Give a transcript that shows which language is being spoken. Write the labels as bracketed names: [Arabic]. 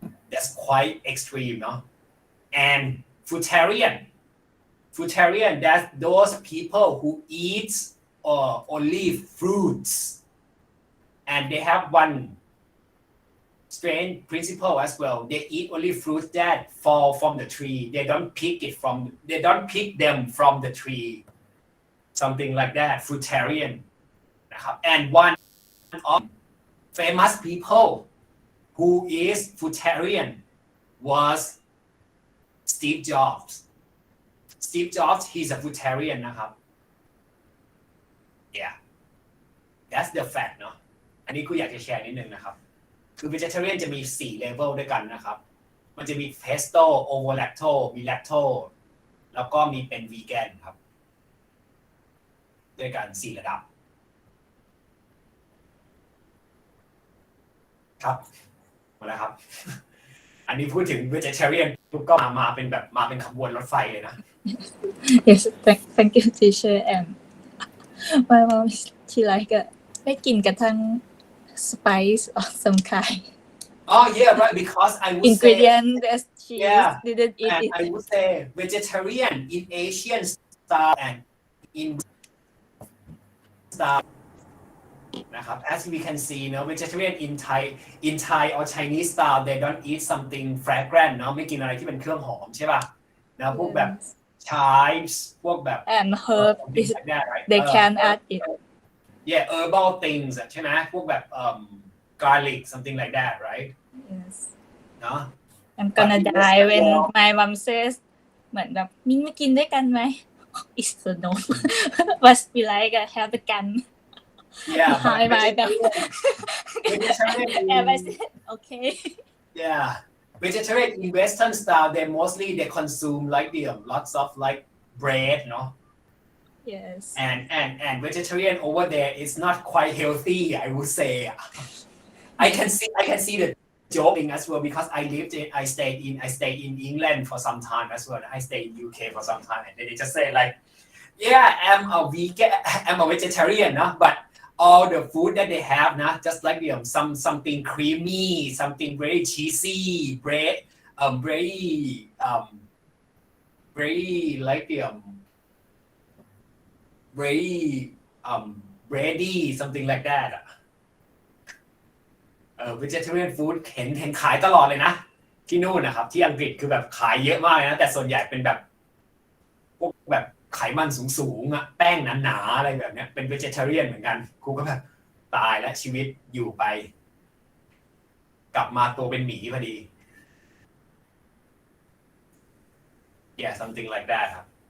[English] that's quite extreme no and fruitarian that's those people who eat only fruits and they have one strange principle as well they eat only fruits that fall from the tree they don't pick them from the tree something like that fruitarian นะครับ and one of famous people who is fruitarian was Steve Jobs he's a fruitarian นะครับ yeah that's the fact เนาะ [Thai] อันนี้กูอยากจะแชร์นิดนึงนะครับ คือ vegetarian จะมี4 level ด้วยกันนะครับมันจะมี pesto ovo lacto มี lacto แล้วก็มีเป็น vegan ครับด้วยกัน4 ระดับ ครับหมดแล้วครับ อันนี้พูดถึง vegetarian ปุ๊บก็มาเป็นแบบมาเป็นขบวนรถไฟเลยนะ [English] Yes, thank you, teacher. And my mom, she like [Thai] ไม่กินกระทั่ง [English] spice of some kind. Oh yeah, right. Because I would ingredient that she didn't eat and it. I would say vegetarian in Asian style and in style นะครับ as we can see เนอะ vegetarian in Thai or Chinese style they don't eat something fragrant เนอะ [Thai] ไม่กินอะไรที่เป็นเครื่องหอมใช่ป่ะนะพวกแบบ [English] chives พวกแบบ and herb is like that, right? they can add it. Yeah, herbal things [Thai] ใช่ไหมพวกแบบ [English] garlic something like that, right? Yes. เนอะ I'm gonna die when my mom says [Thai] เหมือนแบบมิ้นไม่กินด้วยกันไหม [English] It's a no. Must be like have a gun. Yeah, Hi, my vegetarian and I said okay. Yeah, vegetarian in Western style, they consume like lots of like bread, no? Yes. And vegetarian over there is not quite healthy, I would say. I can see the joking as well because I stayed in England for some time as well. I stayed in UK for some time, and they just say like, yeah, I'm a vegetarian, no? But all the food that they have, nah, just like something creamy, something very cheesy, bread, very like very bready, something like that. [Thai] Vegetarian food เห็นขายตลอดเลยนะที่นู่นนะครับที่อังกฤษคือแบบขายเยอะมากนะแต่ส่วนใหญ่เป็นแบบพวกแบบไขมันสูงๆอ่ะแป้งหนาๆอะไรแบบเนี้ยเป็น vegetarian เหมือนกันครูก็แบบตายและชีวิตอยู่ไปกลับมาตัวเป็นหมีพอดี [English] yeah something like that [Thai] ครับ